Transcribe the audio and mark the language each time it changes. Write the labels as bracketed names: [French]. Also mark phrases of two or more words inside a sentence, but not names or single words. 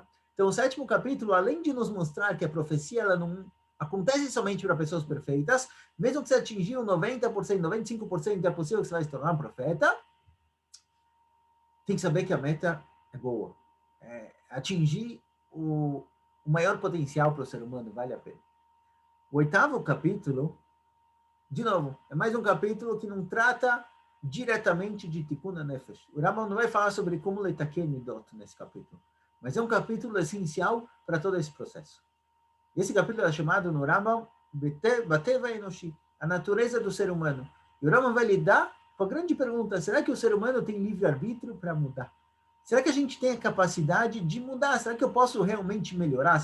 [Portuguese] Então, o sétimo capítulo, além de nos mostrar que a profecia ela não acontece somente para pessoas perfeitas, mesmo que você atingiu 90%, 95%, é possível que você vai se tornar um profeta, tem que saber que a meta é boa. Atingir o maior potencial para o ser humano vale a pena. O 8º capítulo, de novo, é mais um capítulo que não trata diretamente de [Hebrew] תיקון הנפש. [Portuguese] O Rambam não vai falar sobre como [Hebrew] לתקן מידות [Portuguese] nesse capítulo, mas é um capítulo essencial para todo esse processo. Esse capítulo é chamado no Rambam [Hebrew] בטבע האנושי, [Portuguese] a natureza do ser humano. E o Rambam vai lidar com a grande pergunta: será que o ser humano tem livre-arbítrio para mudar? Será que a gente tem a capacidade de mudar? Será que eu posso realmente melhorar?